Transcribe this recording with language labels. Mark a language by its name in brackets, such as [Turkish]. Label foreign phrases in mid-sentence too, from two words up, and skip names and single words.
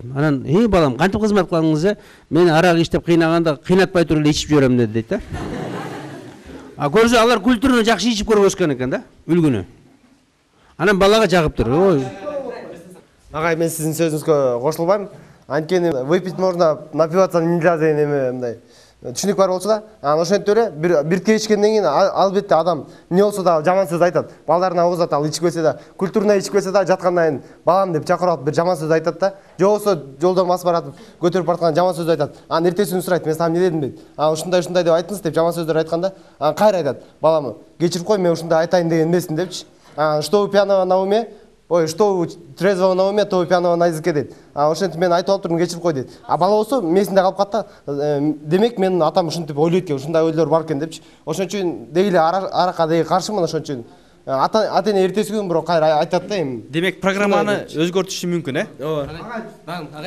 [Kyrgyz] Анан, балам, кантип кызмат кылдыңыз? Мен арак иштеп кыйнаганда кыйнатпай туруп эле ичип жүрөм дейт да. А көрсө алар культурно жакшы ичип көрүп өскөн экен да, үлгүнү. Анан балага жагыптыр. Ой. Агай, мен сиздин сөзүңүзгө кошулбайм. Анткени [Russian] выпить можно, напиваться нельзя [Kyrgyz] деген эме мындай түшүнүк бар болчу да. Анан ошентип эле бир ичкенден кийин албетте адам эмне болсо да жаман сөз айтат. Балдарына угузат, ал ичпесе да, культурно ичпесе да жаткандан кийин балам деп чакырып алып бир жаман сөз айтат да. Же болсо жолдон басып баратып көтөрүп баратканда жаман сөз айтат. Анан эртеси күнү сурайт, мен сага эмне дедим дейт. Ушундай деп айттыңыз деп жаман сөздөр айтканда, анан кайра айтат. Балам, кечирип кой, мен ушундай айтайын деген эмесмин депчи. [Russian] Что у пьяного на уме? Ой, что у трезвого на уме, то у пьяного на языке дейт. [Kyrgyz] Ошентип мен айтып алып турмун, кечирип кой дейт. Бала болсо месинде калып калат да. Демек менин атам ушинтип ойлойт экен, ушундай ойлор бар экен депчи. Ошон үчүн деги эле аракка деги каршымын, ошон үчүн ата-эне эртеси күнү бирок кайра айтат да эми. Демек программаны өзгөртүшү мүмкүн, Ооба. Агай.